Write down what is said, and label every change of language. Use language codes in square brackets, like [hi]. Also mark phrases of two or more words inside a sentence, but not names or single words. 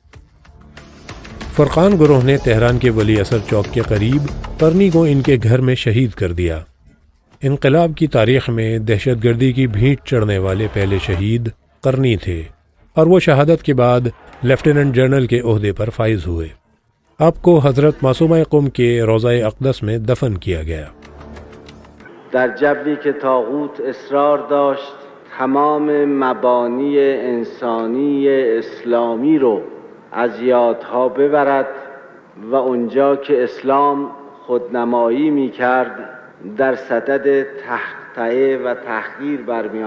[ur] فرقان گروہ نے تہران کے ولی اثر چوک کے قریب قرنی کو ان کے گھر میں شہید کر دیا۔ انقلاب کی تاریخ میں دہشت گردی کی بھینٹ چڑھنے والے پہلے شہید قرنی تھے، اور وہ شہادت کے بعد لیفٹیننٹ جنرل کے عہدے پر فائز ہوئے۔ آپ کو حضرت معصومہ قم کے روضہ اقدس میں دفن کیا گیا۔ [fa] در جبری که طاغوت اصرار داشت تمام مبانی انسانی اسلامی رو از یادها ببرد و اونجا که اسلام خودنمایی می کرد در صدد تحقیه و تحقیر برمی